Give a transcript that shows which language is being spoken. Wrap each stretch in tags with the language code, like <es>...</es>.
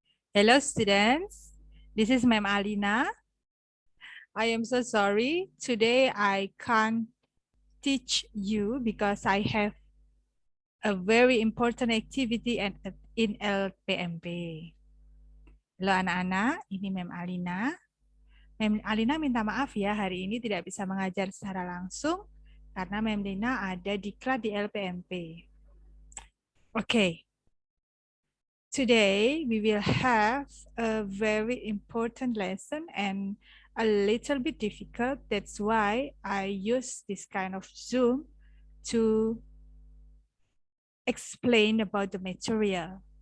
<en>Hello students, this is Ma'am Alina. I am so sorry. Today I can't teach you because I have a very important activity in LPMP.</en> <id>Halo anak-anak, ini Ma'am Alina. Ma'am Alina minta maaf ya, hari ini tidak bisa mengajar secara langsung karena Ma'am Lina ada diklat di LPMP. Oke.</id> <en>Today, we will have a very important lesson and a little bit difficult. That's why I use this kind of Zoom to explain about the material.</en>